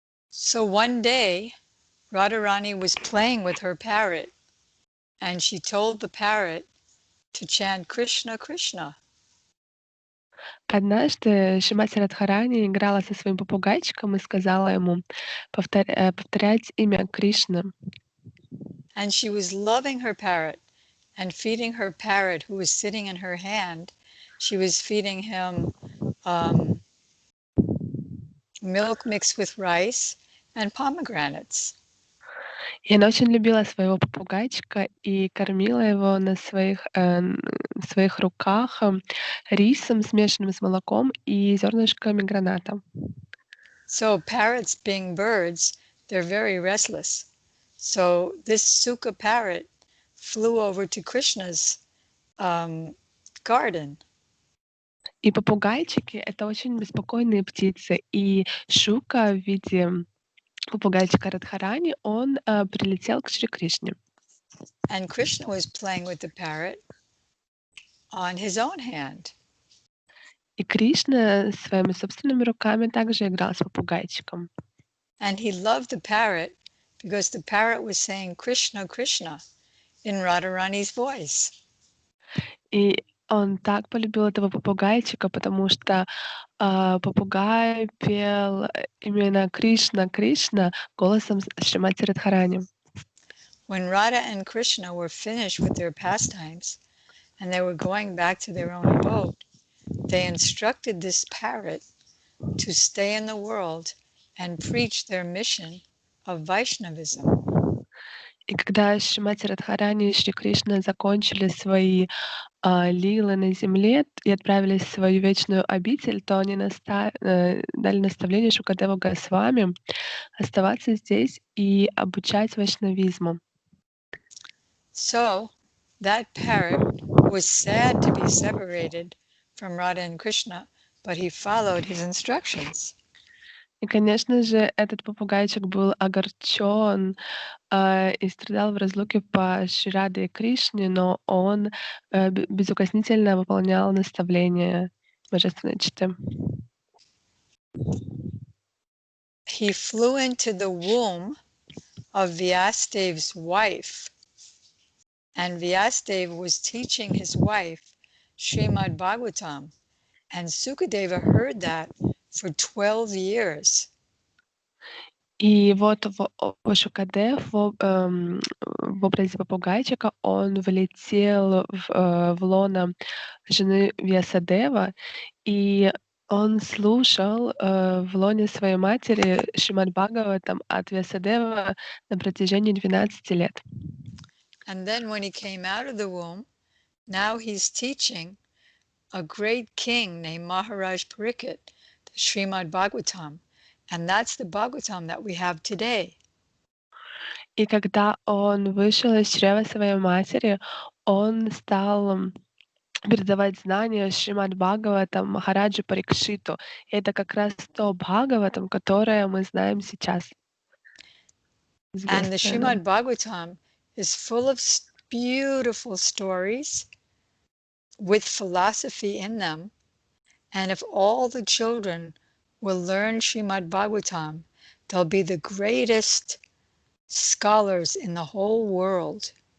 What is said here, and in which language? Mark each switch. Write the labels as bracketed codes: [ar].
[en] So one day, Radharani was playing with her parrot, and she told the parrot to chant Krishna, Krishna. [ru] Однажды Шримати Радхарани играла со своим попугайчиком и сказала ему повторять имя Кришны. [en] And she was loving her parrot and feeding her parrot, who was sitting in her hand. She was feeding him milk mixed with rice and pomegranates. [ru] И она очень любила своего попугайчика и кормила его на своих руках рисом, смешанным с молоком и зернышками граната. [en] So parrots, being birds, they're very restless. So this Sukha parrot flew over to Krishna's garden. [ru] И попугайчики — это очень беспокойные птицы. И Шука в виде попугайчика Радхарани, он прилетел к Шри Кришне. [en] And Krishna was playing with the parrot on his own hand. [ru] И Кришна своими собственными руками также играл с попугайчиком. [en] And he loved the parrot because the parrot was saying Krishna, Krishna in Radharani's voice. [ru] И он так полюбил этого попугайчика, потому что попугай пел именно Кришна, Кришна голосом Шримати Радхарани. [en] When Radha and Krishna were finished with their pastimes and they were going back to their own abode, they instructed this parrot to stay in the world and preach their mission of Vaishnavism. [ru] И когда Шримати Радхарани и Шри Кришна закончили свои лилы на земле и отправились в свою вечную обитель, то они дали наставление Шукадеву Госвами оставаться здесь и обучать вайшнавизму. [en] So that parrot was sad to be separated from Radha and Krishna, but he followed his instructions. [ru] И, конечно же, этот попугайчик был огорчен и страдал в разлуке по Шри Раде и Кришне, но он безукоснительно выполнял наставления Божественной Читы. [en] He flew into the womb of Vyasdev's wife, and Vyasdev was teaching his wife Srimad Bhagavatam, and Sukadeva heard that for 12 years. [ru] И вот Шукадев в образе попугайчика, он влетел в лоно жены Вьясадева, и он слушал в лоне своей матери Шримад Бхагаватам от Вьясадева на протяжении 12 лет. [en] And then when he came out of the womb, now he's teaching a great king named Maharaj Pariksit, the Srimad Bhagavatam. And that's the Bhagavatam that we have today. [ru] И когда он вышел из чрева своей матери, он стал передавать знания Шримад Бхагаватам Махараджи Парикшиту. И это как раз то Бхагаватам, которое мы знаем сейчас. [en] And the Srimad Bhagavatam is full of beautiful stories with philosophy in them. And if all the children will learn Srimad Bhagavatam, they'll be the greatest scholars in the whole world.